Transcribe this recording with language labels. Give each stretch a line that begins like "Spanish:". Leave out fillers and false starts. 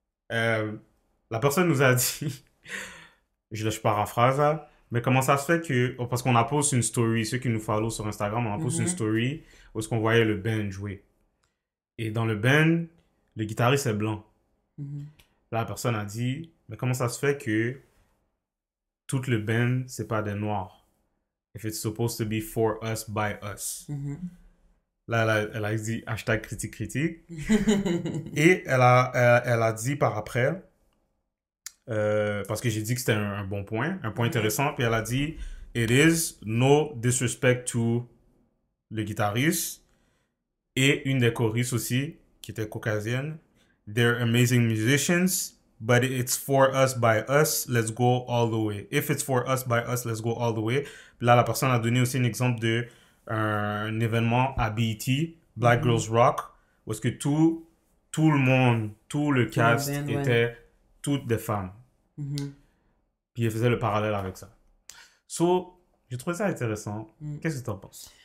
French: La personne nous a dit, je paraphrase là, mais comment ça se fait que, parce qu'on a posté une story, ceux qui nous follow sur Instagram, on a posté une story où est-ce qu'on voyait le band jouer. Et dans le band, le guitariste est blanc. Là, la personne a dit, mais comment ça se fait que tout le band, c'est pas des noirs?
English: If it's supposed to be for us, by us.
French: Là, elle a dit hashtag critique. Et elle a dit par après, parce que j'ai dit que c'était un bon point, un point intéressant, puis elle a dit
English: it is no disrespect to
French: le guitariste et une des choristes aussi, qui était caucasienne.
English: They're amazing musicians, but it's for us, by us, let's go all the way. If it's for us, by us, let's go all the way.
French: Puis là, la personne a donné aussi un exemple de un événement à BET, Black Girls Rock, où est-ce que tout le monde, tout le cast était toutes des femmes. Puis il faisait le parallèle avec ça. So, j'ai trouvé ça intéressant. Qu'est-ce que tu en penses?